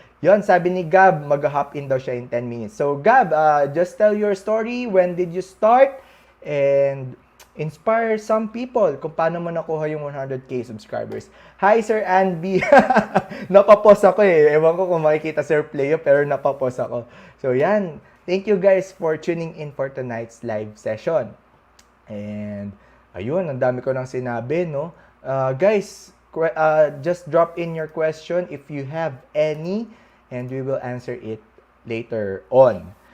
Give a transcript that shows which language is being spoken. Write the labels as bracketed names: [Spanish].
[Filipino] Yun, sabi ni Gab, mag-hop in daw siya [English] in 10 minutes. So, Gab, just tell your story. When did you start? And inspire some people [Filipino] kung paano mo nakuha yung [English] 100k subscribers. [Filipino] Hi, Sir Anby. Napapos ako eh. Ewan ko kung makikita Sir Playo, pero napapos ako. So, yan. [English] Thank you guys for tuning in for tonight's live session. [Filipino] And, ayun, ang dami ko nang sinabi, no? [English] Guys, just drop in your question if you have any, and we will answer it later on.